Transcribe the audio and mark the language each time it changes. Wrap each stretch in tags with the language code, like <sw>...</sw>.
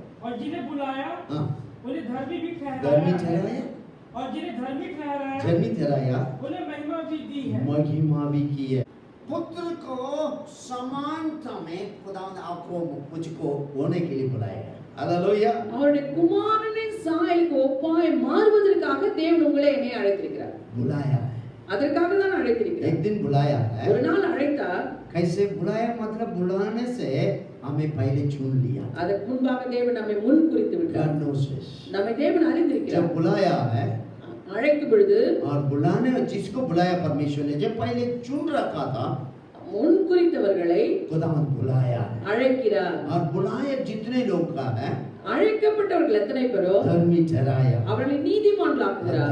<hi>और जिन्हें बुलाया हाँ, उन्हें धर्मी भी धर्मी ठहराया, ठहराया, और जिन्हें धर्मी ठहराया धर्मी ठहराया, उन्हें महिमा भी दी है। महिमा भी की है। पुत्र को समानता में खुदावंद आपको मुझको होने के लिए बुलाया है। हालेलुया।</hi> <ta>அவருடைய குமாரனின் சாயலுக்கு ஒப்பாய் மாறுவதற்காக தேவன் உங்களை என்னை அழைத்திருக்கிறார்.</ta> <hi>बुलाया है,</hi> <ta>அதற்காக தான் அழைத்திருக்கிறார்.</ta> <hi>एक दिन बुलाया है।</hi> <ta>ஒரு நாள் அழைத்தார்.</ta> <hi>कैसे बुलाया? मतलब बुलाने से हमें पहले चुन लिया,</hi> <ta>அதற்கு முன்பாக தேவன் நம்மை முன் குறித்து விட்டார்.</ta> <en>God knows this।</en> <ta>நம்மை தேவன் அறிந்திருக்கிறார்.</ta> <hi>जब बुलाया है</hi> <ta>அழைக்கும் பொழுது</ta> <hi>और बुलाने जिसको बुलाया परमेश्वर ने, जब पहले चुन रखा था,</hi> <ta>முன் குறித்தவர்களை</ta> <hi>खुदावंद बुलाया है।</hi> <ta>அழைக்கிறார்.</ta> <hi>और बुलाए जितने लोग का है,</hi> <ta>அழைக்கப்பட்டவர்கள் எத்தனை பேரோ</ta> <hi>धर्मी ठहराया।</hi> <ta>அவர்களை நீதிமான்களாக்குகிறார்.</ta>